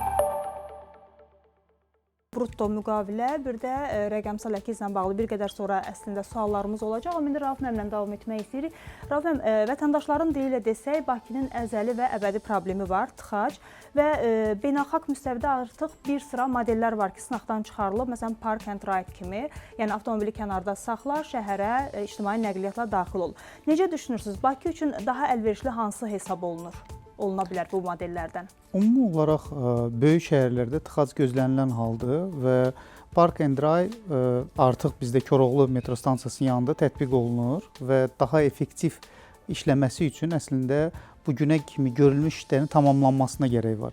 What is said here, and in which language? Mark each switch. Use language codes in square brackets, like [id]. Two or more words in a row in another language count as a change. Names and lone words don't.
[az] Brutto müqavilə, bir də rəqəmsal əkizlə bağlı bir qədər sonra əslində suallarımız olacaq. Amma indi Rauf müəllimlə davam etmək istəyirik. Rauf müəllim, vətəndaşların dili ilə desək, Bakının əzəli və əbədi problemi var, tıxac və beynəlxalq müstəvidə artıq bir sıra modellər var ki, sınaqdan çıxarılıb. Məsələn, [en] park and ride [az] kimi, yəni avtomobili kənarda saxla, şəhərə, ictimai nəqliyyatla daxil ol. Necə düşünürsünüz, Bakı üçün daha əlverişli hansı hesab oluna bilər bu modellərdən? Ümumi olaraq böyük şəhərlərdə tıxac gözlənilən haldır və [en] Park and Ride [az] artıq bizdə Koroğlu metro stansiyası yanında tətbiq olunur və daha effektiv işləməsi üçün əslində bu günə kimi görülmüş işlərin tamamlanmasına gərək var.